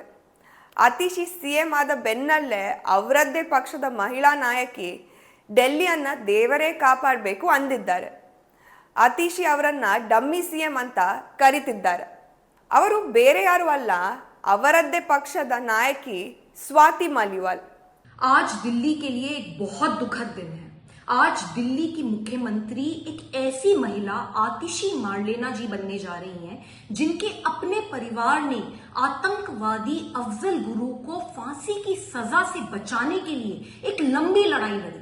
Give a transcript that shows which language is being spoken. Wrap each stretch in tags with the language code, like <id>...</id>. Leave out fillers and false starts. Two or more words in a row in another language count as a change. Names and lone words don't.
<kn>ಅತೀಶಿ CM ಆದ ಬೆನ್ನಲ್ಲೇ ಅವರದ್ದೇ ಪಕ್ಷದ ಮಹಿಳಾ ನಾಯಕಿ ಡೆಲ್ಲಿಯನ್ನು ದೇವರೇ ಕಾಪಾಡಬೇಕು ಅಂದಿದ್ದಾರೆ. ಅತೀಶಿ ಅವರನ್ನ ಡಮ್ಮಿ CM ಅಂತ ಕರೀತಿದ್ದಾರೆ. ಅವರು ಬೇರೆ ಯಾರು ಅಲ್ಲ, ಅವರದ್ದೇ ಪಕ್ಷದ ನಾಯಕಿ स्वाति मालीवाल।</kn> <hi>आज दिल्ली के लिए एक बहुत दुखद दिन है। आज दिल्ली की मुख्यमंत्री एक ऐसी महिला आतिशी मार्लेना जी बनने जा रही हैं, जिनके अपने परिवार ने आतंकवादी अफजल गुरु को फांसी की सजा से बचाने के लिए एक लंबी लड़ाई लड़ी।</hi>